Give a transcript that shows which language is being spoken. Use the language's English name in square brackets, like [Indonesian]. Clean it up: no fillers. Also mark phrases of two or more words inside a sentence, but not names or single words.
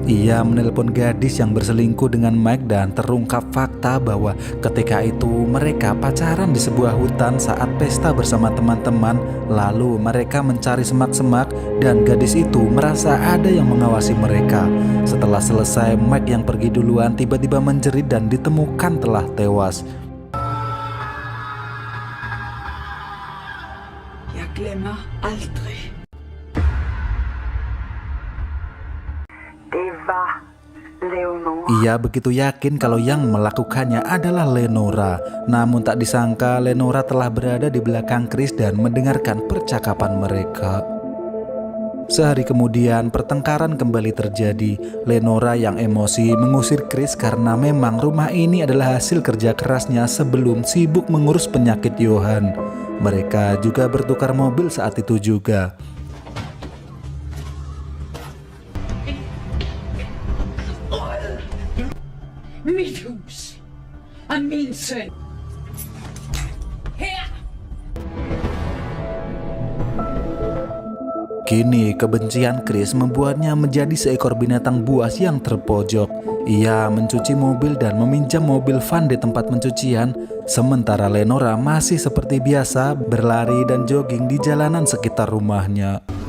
[Indonesian] Ia menelpon gadis yang berselingkuh dengan Mike dan terungkap fakta bahwa ketika itu mereka pacaran di sebuah hutan saat pesta bersama teman-teman. Lalu mereka mencari semak-semak dan gadis itu merasa ada yang mengawasi mereka. Setelah selesai, Mike yang pergi duluan tiba-tiba menjerit dan ditemukan telah tewas. [Danish] Jeg glemmer aldrig. Det var Leonora. [Indonesian] Ia begitu yakin kalau yang melakukannya adalah Lenora. Namun tak disangka Lenora telah berada di belakang Chris dan mendengarkan percakapan mereka. Sehari kemudian pertengkaran kembali terjadi. Lenora yang emosi mengusir Chris karena memang rumah ini adalah hasil kerja kerasnya sebelum sibuk mengurus penyakit Johan. Mereka juga bertukar mobil saat itu juga. [Danish] Mit hus. Og min søn. Her. [Indonesian] Kini kebencian Chris membuatnya menjadi seekor binatang buas yang terpojok. Ia mencuci mobil dan meminjam mobil van di tempat pencucian, sementara Lenora masih seperti biasa berlari dan jogging di jalanan sekitar rumahnya.